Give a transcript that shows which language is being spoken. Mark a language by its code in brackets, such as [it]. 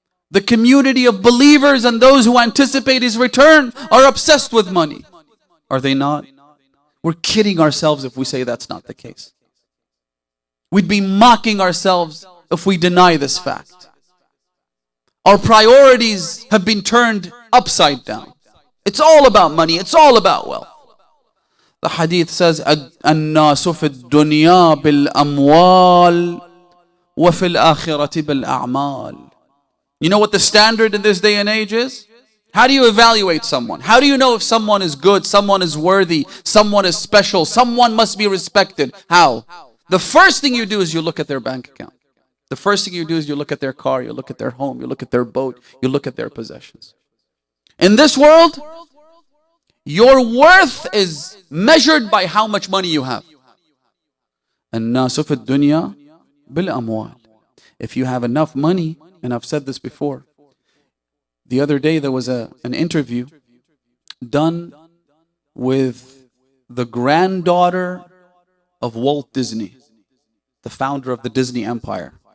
[en] The community of believers and those who anticipate his return are obsessed with money. Are they not? We're kidding ourselves if we say that's not the case. We'd be mocking ourselves if we deny this fact. Our priorities have been turned upside down. It's all about money. It's all about wealth. The hadith says, [ar] الناس في الدنيا بالأموال وفي الآخرة بالأعمال. [en] You know what the standard in this day and age is? How do you evaluate someone? How do you know if someone is good, someone is worthy, someone is special, someone must be respected? How? The first thing you do is you look at their bank account. The first thing you do is you look at their car, you look at their home, you look at their boat, you look at their possessions. In this world, your worth is measured by how much money you have. [ar] الناس في الدنيا بالأموال. [en] If you have enough money, and I've said this before, the other day there was an interview done with the granddaughter of Walt Disney, the founder of the Disney Empire.